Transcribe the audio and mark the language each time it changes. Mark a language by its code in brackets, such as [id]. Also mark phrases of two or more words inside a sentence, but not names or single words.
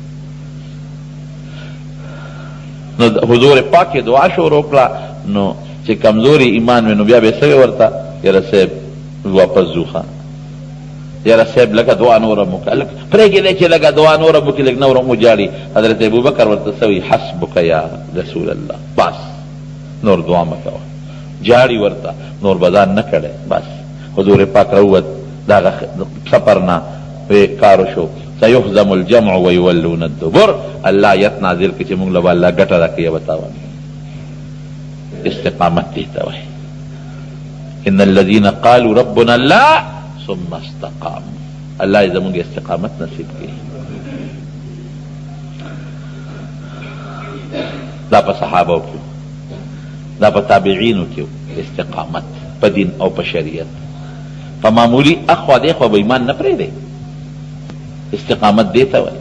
[ps] نو حضور پاک دعا شروع کړه، نو چې کمزوري ایمان وي نو بیا به څه ورته یاره صاحب واپس ځو ښه، یاره صاحب لکه دعا نوره مو کړه، پرېږدی چې لکه دعا نوره مو کړي، لږ نوره مو جاړي. حضرت ابوبکر ورته څه وایي [ar] حسبک یا رسول الله، [ps] بس نور دعا مه کوه. جاړي ورته نور به ځان نه کړی. بس حضور پاک راووت د هغه سفر نه، کار وشو [ar] سیهزم الجمع ویولون الدبر. [ps] الله آیت نازل کړي چې موږ له به الله ګټه راکوي او تاوان. استقامت دې ته وایي. [ar] ان الذين قالوا ربنا الله ثم استقاموا. [ps] الله دې زموږ استقامت نصیب کړي. دا په صحابو کې، دا په تابعینو کې استقامت په دین او په شریعت. په معمولی اخوا دیخوا به ایمان نه پرېږدی. استقامت دې ته وایي.